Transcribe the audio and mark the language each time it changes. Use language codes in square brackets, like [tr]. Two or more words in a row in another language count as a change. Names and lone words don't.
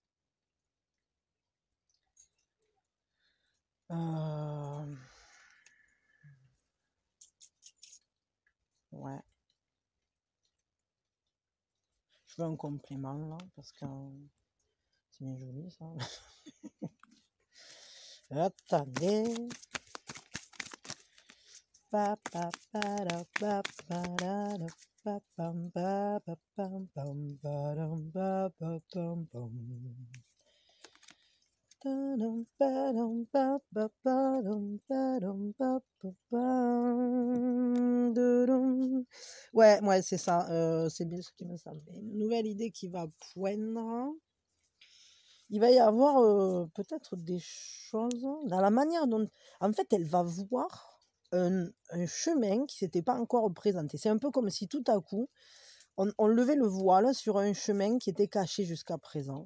[fr] Euh, ouais, je veux un compliment là, parce que c'est bien joli ça. Attendez. Pa, pa, pa, da, pa, pa, da, da, pa, pam, pa, pa, pam, pam, pa, dam, pa, pa, pam, pam. Tadam, padam, pa, pa, padam, padam, pa, pa, pam, dedum. Ouais, c'est ça. C'est bien ce qui me semblait. Une nouvelle idée qui va poindre. Il va y avoir peut-être des choses dans la manière dont... En fait, elle va voir un chemin qui s'était pas encore présenté. C'est un peu comme si tout à coup, on levait le voile sur un chemin qui était caché jusqu'à présent.